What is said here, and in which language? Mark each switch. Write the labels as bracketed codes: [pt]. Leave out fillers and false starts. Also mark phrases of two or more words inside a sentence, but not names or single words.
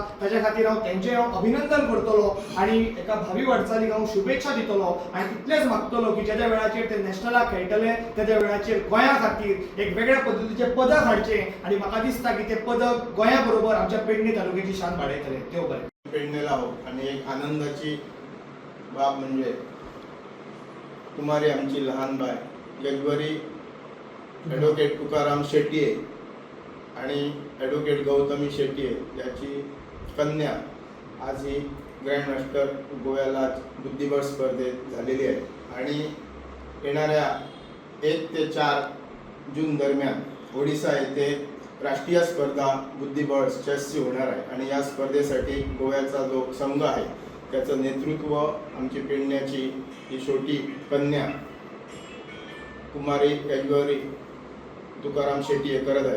[kok] ताच्या खातीर हांव अभिनंदन करतलो आणि एका भावी वाटचालीक हांव शुभेच्छा दितलो आणि तितलेंच मागतलो की ज्या वेळाचेर ते नॅशनलाक खेळटले त्या वेळाचेर गोंया खातीर एक वेगळ्या पद्धतीचे पदक हाडचे आणि म्हाका दिसता की ते पदक गोंया बरोबर आमच्या पेडणे तालुक्याची शान वाडयतले. देव बरें. [mr] पेडणेला आहोत आणि एक आनंदाची बाब म्हणजे कुमारी आमची लहान बाय यजवरी ॲडव्होकेट तुकाराम शेट्ये आणि ॲडव्होकेट गौतमी शेट्ये याची कन्या आज ही ग्रँड मास्टर गोव्याला बुद्धिबळ स्पर्धेत झालेली आहे आणि येणाऱ्या 1 ते 4 जून दरम्यान ओडिसा येथे राष्ट्रीय स्पर्धा बुद्धिबळ चेसची होणार आहे आणि या स्पर्धेसाठी गोव्याचा जो संघ आहे त्याचं नेतृत्व आमची पेडण्याची ही छोटी कन्या कुमारी यजवरी तुकाराम शेट्ये करत आहे.